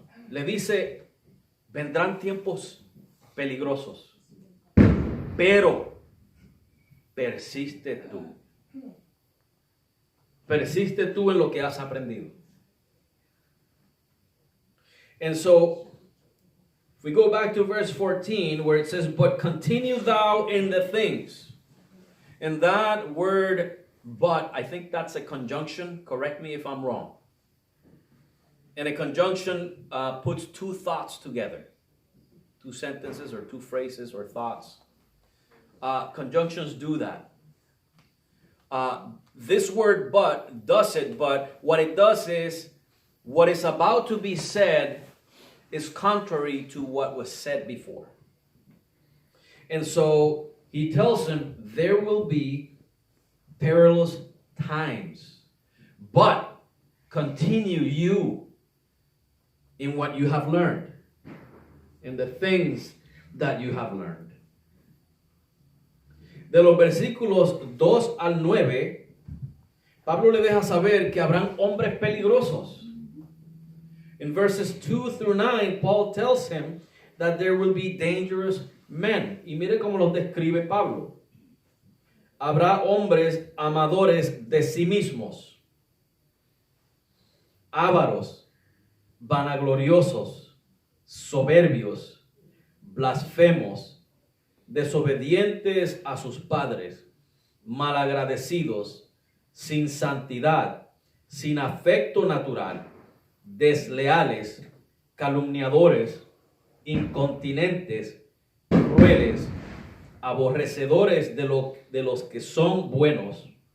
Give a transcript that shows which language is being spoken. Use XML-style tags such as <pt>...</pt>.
<es>Le dice, vendrán tiempos peligrosos, pero persiste tú. Persiste tú en lo que has aprendido.</es> <en>And so, if we go back to verse 14, where it says, but continue thou in the things. And that word, but, I think that's a conjunction. Correct me if I'm wrong. And a conjunction puts two thoughts together. Two sentences or two phrases or thoughts. Conjunctions do that. This word but does it, but what it does is, what is about to be said is contrary to what was said before. And so he tells him there will be perilous times, but continue you in what you have learned, in the things that you have learned.</en> <es>De los versículos 2 al 9, Pablo le deja saber que habrán hombres peligrosos.</es> <en>In verses 2 through 9, Paul tells him that there will be dangerous men.</en> <es>Y mire cómo los describe Pablo. Habrá hombres amadores de sí mismos, ávaros, vanagloriosos, soberbios, blasfemos, desobedientes a sus padres, malagradecidos, sin santidad, sin afecto natural, desleales, calumniadores, incontinentes, crueles, aborrecedores de los que son buenos,</es>